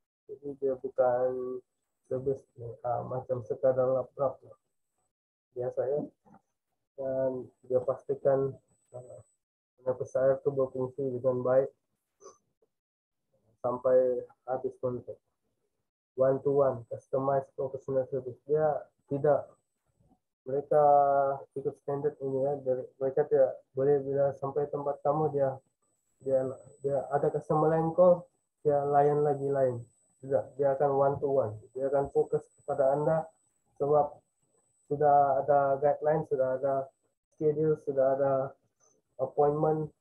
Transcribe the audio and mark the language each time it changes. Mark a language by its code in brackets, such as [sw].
[ms] Jadi dia bukan service macam sekadar lap-lap biasa ya, dan dia pastikan penapis air itu berfungsi dengan baik sampai habis kontrak. [en] One to one, customized professional service. [ms] Dia tidak, mereka ikut standar ini ya. Mereka tidak boleh bila sampai tempat kamu dia ada customer lain call, dia layan lagi lain. Tidak, dia akan [en] one to one. [ms] Dia akan fokus kepada Anda sebab sudah ada guideline, sudah ada schedule, sudah ada appointment.